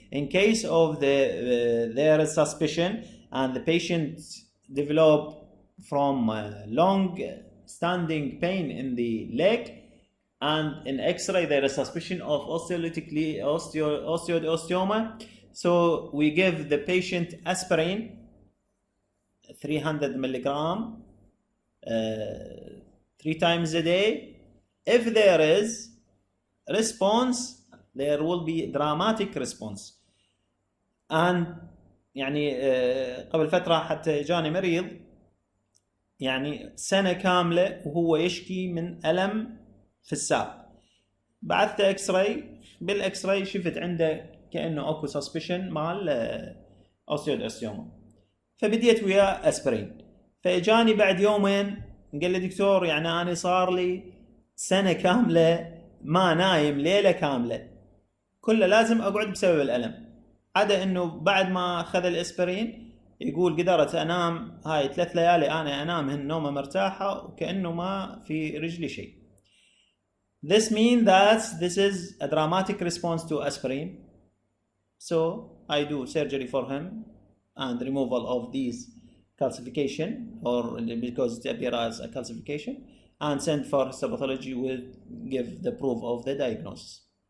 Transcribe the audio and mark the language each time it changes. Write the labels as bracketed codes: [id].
[en] In case of there is suspicion and the patient develop from long standing pain in the leg, and in X-ray there is suspicion of osteoid osteoma, so we give the patient aspirin 300 milligram 3 times a day. If there is response, there will be dramatic response. [ar] and يعني قبل فترة حتى جاني مريض يعني سنة كاملة وهو يشكي من ألم في الساق. بعثت اكس راي، بالاكس راي شفت عنده كأنه اكو سسبشن مع الاوستيود اوستيوما، فبديت وياه اسبرين. فاجاني بعد يومين قال لي دكتور يعني انا صار لي سنة كاملة ما نايم ليلة كاملة، كله لازم اقعد بسبب الألم، عدا انه بعد ما اخذ الاسبرين يقول قدرت انام هاي 3 ليالي انا انام نومه مرتاحة وكأنه ما في رجلي شيء. [en] This means that this is a dramatic response to aspirin. So I do surgery for him and removal of these calcification, or because it appears as a calcification, and send for histopathology will give the proof of the diagnosis.